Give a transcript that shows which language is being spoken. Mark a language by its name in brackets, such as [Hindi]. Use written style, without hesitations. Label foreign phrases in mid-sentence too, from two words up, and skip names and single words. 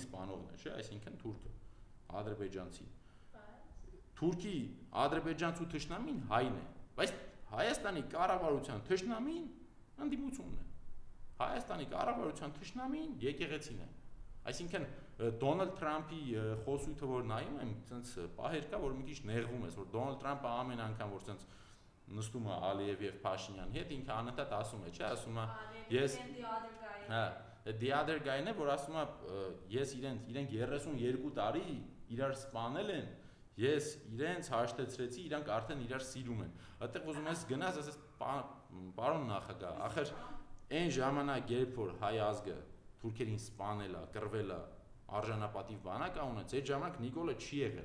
[Armenian] սպանողն է, չէ՞, այսինքն թուրքը, ադրբեջանցի։ Թուրքի ադրբեջանցու թշնամին հայն է, բայց Հայաստանի կառավարության թշնամին ընդդիմությունն է։ Հայաստանի կառավարության թշնամին եկեղեցին է։ Այսինքն Դոնալդ Թրամփի խոսույթը որ նայում եմ, ցենց պահեր կա, որ մի քիչ նեղվում ես, որ Դոնալդ Թրամփը ամեն անգամ որ ցենց նստում է Ալիև եւ Փաշինյանի հետ, ինքը անընդհատ ասում է, չէ, ասում է Ես [English] the other guy- [Armenian] ն է, որ ասում է ես իրենք 32 տարի իրար սպանել են, ես իրենց հաշտեցրեցի, իրանք արդեն իրար սիրում են։ Այդտեղ ուզում ես գնաս, ասես պարոն նախագահ, ախր այն ժամանակ երբ որ հայ ազգը թուրքերին սպանել է, կռվել է, արժանապատիվ բանակ ունեց, այդ ժամանակ Նիկոլը չի եղել։